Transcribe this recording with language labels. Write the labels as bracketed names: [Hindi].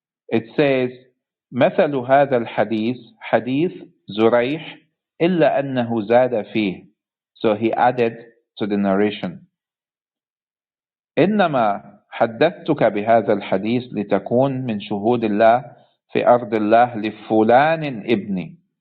[English] It says [Arabic] مثل هذا الحديث حديث زريح إلا أنه زاد فيه. [English] So he added to the narration. [Arabic] إنما حدثتك بهذا الحديث لتكون من شهود الله في أرض الله لفلان ابني.